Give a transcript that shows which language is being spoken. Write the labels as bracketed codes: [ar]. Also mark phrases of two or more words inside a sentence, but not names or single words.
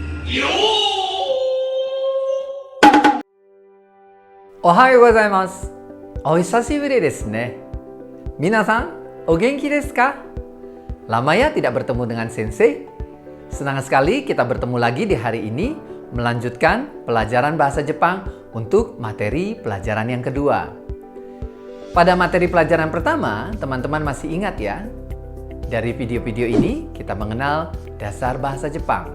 [ja] おはようございます。お久しぶりですね. 皆さん、お元気ですか? [id] Lama ya tidak bertemu dengan Sensei. Senang sekali kita bertemu lagi di hari ini melanjutkan pelajaran bahasa Jepang untuk materi pelajaran yang kedua. Pada materi pelajaran pertama, teman-teman masih ingat ya? Dari video-video ini kita mengenal dasar bahasa Jepang.